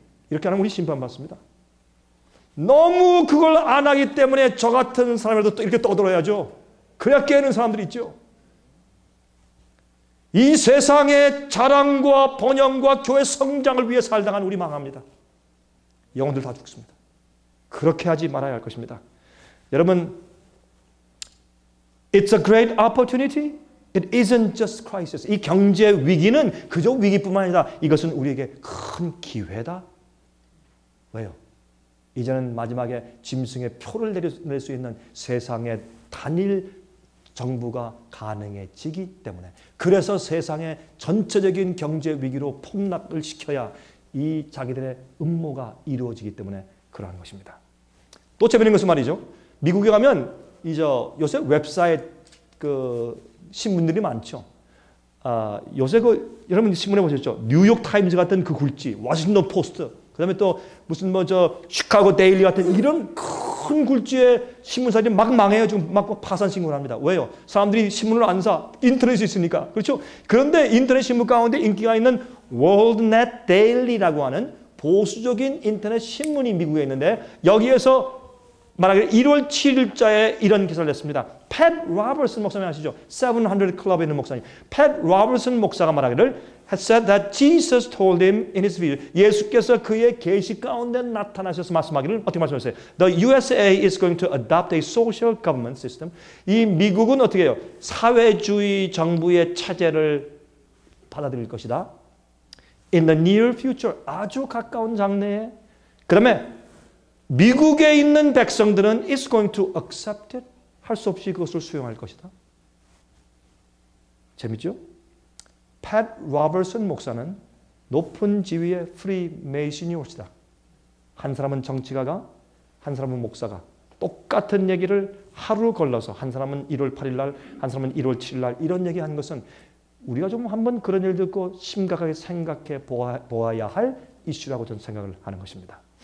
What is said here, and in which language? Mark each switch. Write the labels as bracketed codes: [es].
[ko] 이렇게 하면 우리 심판받습니다. 너무 그걸 안 하기 때문에 저 같은 사람이라도 또 이렇게 떠들어야죠. 그래야 깨는 사람들이 있죠. 이 세상의 자랑과 번영과 교회 성장을 위해 살다간 우리 망합니다. 영혼들 다 죽습니다. 그렇게 하지 말아야 할 것입니다. [en] 여러분, it's a great opportunity. It isn't just crisis. [ko] 이 경제 위기는 그저 위기뿐만 아니라 이것은 우리에게 큰 기회다. 왜요? 이제는 마지막에 짐승의 표를 내릴 수 있는 세상의 단일 정부가 가능해지기 때문에 그래서 세상의 전체적인 경제 위기로 폭락을 시켜야 이 자기들의 음모가 이루어지기 때문에 그러한 것입니다. 또 재미있는 것은 말이죠. 미국에 가면 요새 웹사이트 그 신문들이 많죠. 요새 여러분 신문에 보셨죠? 뉴욕 타임즈 같은 그 굴지, 워싱턴 포스트, 그다음에 또 무슨 시카고 데일리 같은 이런 큰 굴지의 신문사들이 막 망해요. 지금 막 파산 신고를 합니다. 왜요? 사람들이 신문을 안 사. 인터넷이 있으니까. 그렇죠? 그런데 인터넷 신문 가운데 인기가 있는 월드넷 데일리라고 하는 보수적인 인터넷 신문이 미국에 있는데 여기에서 말하기를 1월 7일자에 이런 기사를 냈습니다. 팻 로버슨 목사님 아시죠? 700 클럽에 있는 목사님. [en] 팻 로버슨 목사가 말하기를 had said that Jesus told him in his video. [ko] 예수께서 그의 계시 가운데 나타나셔서 말씀하기를 어떻게 말씀하셨어요? [en] The USA is going to adopt a social government system. [ko] 이 미국은 어떻게 해요? 사회주의 정부의 체제를 받아들일 것이다. [en] In the near future, 아주 가까운 장래에. 그다음에 미국에 있는 백성들은 is going to accept it. [ko] 할 수 없이 그것을 수용할 것이다. 재밌죠? 팻 로버슨 목사는 높은 지위의 프리메이슨이 올시다. 한 사람은 정치가가, 한 사람은 목사가 똑같은 얘기를 하루 걸러서 한 사람은 1월 8일 날, 한 사람은 1월 7일 날 이런 얘기한 것은 우리가 좀 한번 그런 일 듣고 심각하게 생각해 보아야 할 이슈라고 저는 생각을 하는 것입니다.